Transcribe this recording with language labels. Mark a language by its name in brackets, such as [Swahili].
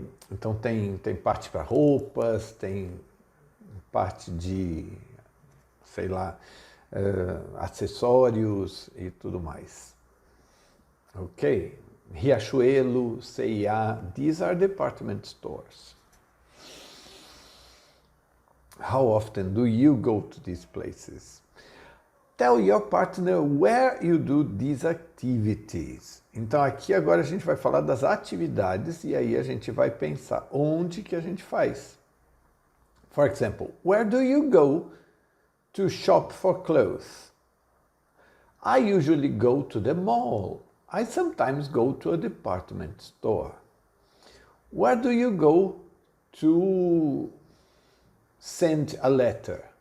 [Portuguese] Então tem parte para roupas, tem parte de, sei lá, acessórios e tudo mais. [English] Ok? Riachuelo, C&A, these are department stores. How often do you go to these places? Tell your partner where you do these activities. [Portuguese] Então aqui agora a gente vai falar das atividades e aí a gente vai pensar onde que a gente faz. [English] For example, where do you go to shop for clothes? I usually go to the mall. I sometimes go to a department store. Where do you go to send a letter?